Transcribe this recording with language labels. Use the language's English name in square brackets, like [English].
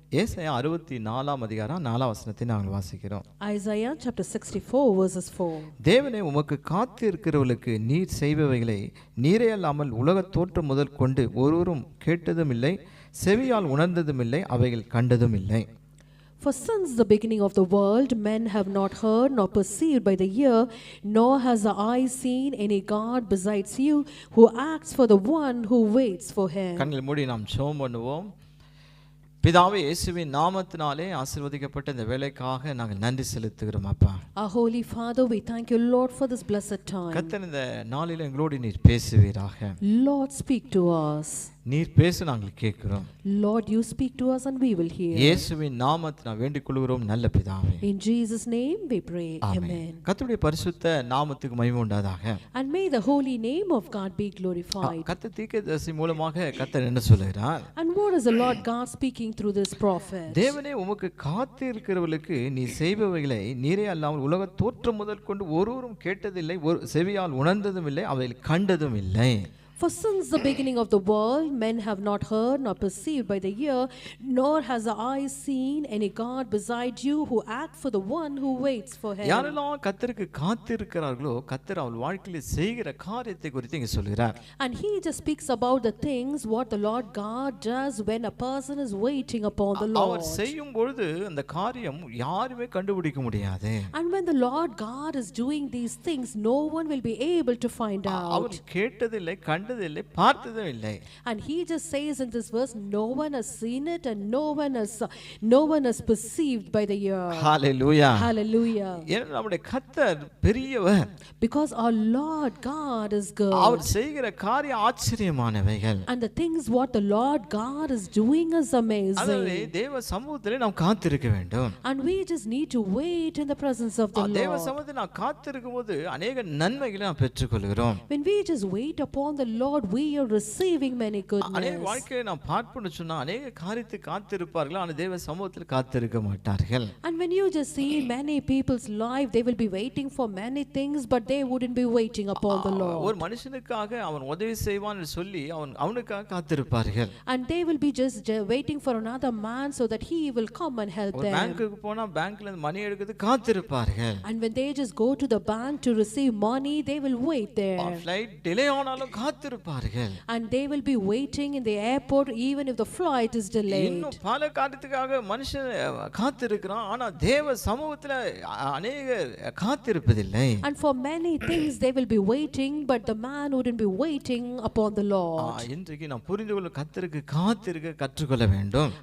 [Tamil] ஏசாயா 64ஆம் அதிகாரம் 4ஆம் வசனத்தை நாங்கள் வாசிக்கிறோம். [English] Isaiah chapter 64 verses 4. [Tamil] தேவனே உமக்கு காத்து இருக்கிறவர்களுக்கு நீர் செய்பவைகளை நீரே அல்லாமல் உலகத் தோற்றம் முதல் கொண்டு ஒருவரும் கேட்டதும் இல்லை, செவியால் உணர்ந்ததும் இல்லை, அவைகள் கண்டதும் இல்லை. [English] For since the beginning of the world, men have not heard nor perceived by the ear, nor has the eye seen any God besides you, who acts for the one who waits for him. [Tamil] கண்களை மூடி நாம் ஜெபம் பண்ணுவோம். பிதாவே, இயேசுவின் நாமத்தினாலே ஆசீர்வதிக்கப்பட்ட இந்த வேலைக்காக நாங்கள் நன்றி செலுத்துகிறோம் அப்பா. [English] Our holy Father, we thank you, Lord, for this blessed time. [Tamil] கர்த்தர் இந்த நாளில் எங்களோடு நீர் பேசுவீராக. [English] Lord, speak to us. [Tamil] நீர் பேச நாங்கள் கேட்கிறோம். [English] Lord, you speak to us and we will hear. [Tamil] இயேசுவின் நாமத்தினால் வேண்டிக் கொள்கிறோம் நல்ல பிதாவே. [English] In Jesus' name we pray. Amen. [Tamil] கர்த்தருடைய பரிசுத்த நாமத்துக்கு மகிமை உண்டாதாக. [English] And may the holy name of God be glorified. [Tamil] கர்த்தர் தீர்க்கதரிசி மூலமாக கர்த்தர் என்ன சொல்கிறார்? [English] And what is the Lord God speaking through this prophet? [Tamil] தேவனே உமக்கு காத்து இருக்கிறவர்களுக்கு நீ செய்பவைகளை நீரே அல்லாமல் உலக தோற்றம் முதல் கொண்டு ஒருவரும் கேட்டதில்லை, செவியால் உணர்ந்ததும் இல்லை, அவைகள் கண்டதும் இல்லை. [English] For since the beginning of the world, men have not heard nor perceived by the ear, nor has the eye seen any God beside you, who act for the one who waits for him. [Tamil] யாரெல்லாம் கர்த்தருக்கு காத்திருக்கிறார்களோ கர்த்தர் அவள் வாழ்க்கையில் செய்கிற காரியத்தை குறித்து இங்கே சொல்கிறார். [English] And he just speaks about the things what the Lord God does when a person is waiting upon the Lord. [Tamil] அவர் செய்யும் பொழுது அந்த காரியம் யாருமே கண்டுபிடிக்க முடியாது. [English] And when the Lord God is doing these things, no one will be able to find out. [Tamil] அவர் கேட்டதில்லை, கண்டதில்லை, பார்த்ததும் இல்லை. [English] And he just says in this verse, no one has seen it and no one has perceived by the ear. Hallelujah. Hallelujah. [Tamil] ஏன்னா நம்முடைய கர்த்தர் பெரியவர். [English] Because our Lord God is good. [Tamil] அவர் செய்கிற காரியம் ஆச்சரியமானவைகள். [English] And the things what the Lord God is doing is amazing. [Tamil] அதனாலே தேவ சமூகத்திலே நாம் காத்திருக்க வேண்டும். [English] And we just need to wait in the presence of the [Tamil] தேவ [English] Lord. [Tamil] சமூகத்தில் நாம் காத்திருக்கும்போது அநேக நன்மைகளை நாம் பெற்றுக்கொள்கிறோம். [English] When we just wait upon the Lord, we are receiving many [Tamil] அநேக [English] goodness. [Tamil] வாழ்க்கையை நாம் பார்ப்போம்னு சொன்னா அநேக காரியத்தை காத்திருப்பார்கள், ஆனால் தேவ சமூகத்தில் காத்திருக்க மாட்டார்கள். [English] And when you just see many people's life, they will be waiting for many things, but they wouldn't be waiting upon the Lord. [Tamil] ஒரு மனுஷனுக்காக அவன் உதவி செய்வான்னு சொல்லி அவனுக்காக காத்திருப்பார்கள். [English] And they will be just waiting for another man so that he will come and help [Tamil] ஒரு [English] them. [Tamil] பேங்க்குக்கு போனா பேங்க்ல இருந்து மணி எடுக்கிறது காத்திருப்பார்கள். [English] And when they just go to the bank to receive money, they will wait there. [Tamil] Flight delay ஆனாலும் காத்திருப்பார்கள். [English] And they will be waiting in the airport even if the flight is delayed. [Tamil] இன்னும் பல காரியத்துக்காக மனுஷன் காத்திருக்கிறான், ஆனா தேவ சமூகத்துல அநேகர் காத்திருப்பதில்லை. [English] And for many things they will be waiting, but the man wouldn't be waiting upon the Lord. [Tamil] இன்றைக்கு நாம் புரிந்து கொள்ள கர்த்தருக்கு காத்திருக்க கற்றுக்கொள்ள வேண்டும்.